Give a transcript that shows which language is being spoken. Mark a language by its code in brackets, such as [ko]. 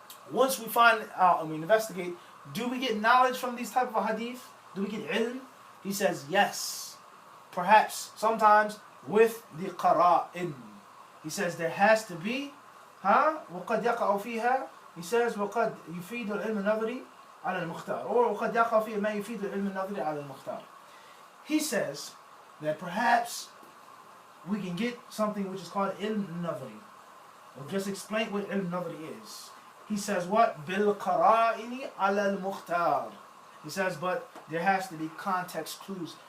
[en] Once we find out and we investigate, do we get knowledge from these type of hadith? Do we get ilm? He says yes. Perhaps, sometimes, with the qara'in. He says there has to be, [ar] وقد يقع فيها. [en] He says [ar] وقد يفيد العلم النظري على المختار. Or وقد يقع فيها ما يفيد العلم النظري على المختار. [en] He says that perhaps we can get something which is called ilm nadri. We'll just explain what ilm nadri is. He says what? [ar] Bil qara'ini ala al-mukhtar. [en] He says, but there has to be context clues.